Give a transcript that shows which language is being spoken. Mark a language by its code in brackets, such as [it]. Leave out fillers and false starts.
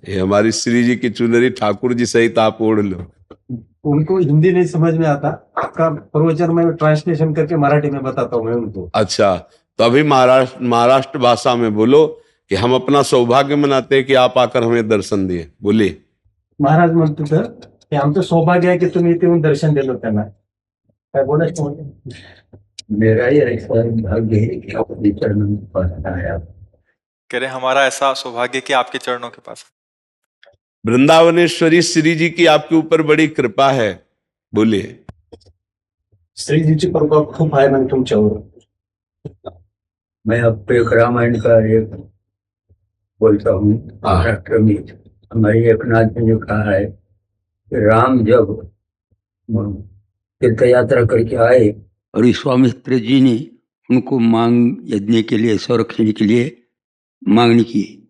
[hi] ये हमारी श्री जी की चुनरी ठाकुर जी सहित आप ओढ़ लो। उनको हिंदी नहीं समझ में आता, आपका प्रवचन में ट्रांसलेशन करके मराठी में बताता हूँ मैं उनको। अच्छा, तो अभी महाराष्ट्र भाषा में बोलो कि हम अपना सौभाग्य मनाते हैं कि आप आकर हमें दर्शन दिए। बोलिए। [mr] महाराज म्हणतो तर की आमचं सौभाग्य आहे की तुम्ही इथे येऊन दर्शन दिलं त्यांना। काय बोलायचं? [hi] मेरा ही ऐसा भाग्य है कि आपके चरणों में पहुंचना है। कह रहे हमारा ऐसा सौभाग्य कि आपके चरणों के पास। वृंदावनेश्वरी श्री जी की आपके ऊपर बड़ी कृपा है। बोलिए। [mr] श्री जी की कृपा खूप आहे ना तुमच्यावर। [hi] मैं अब एक रामायण का एक बोलता हूँ। महाराष्ट्र में हमारी एक नाथ ने जो कहा है कि राम जब तीर्थ यात्रा करके आए और विश्वामित्र जी ने उनको मांग यज्ञ के लिए, संरक्षण के लिए मांगनी की।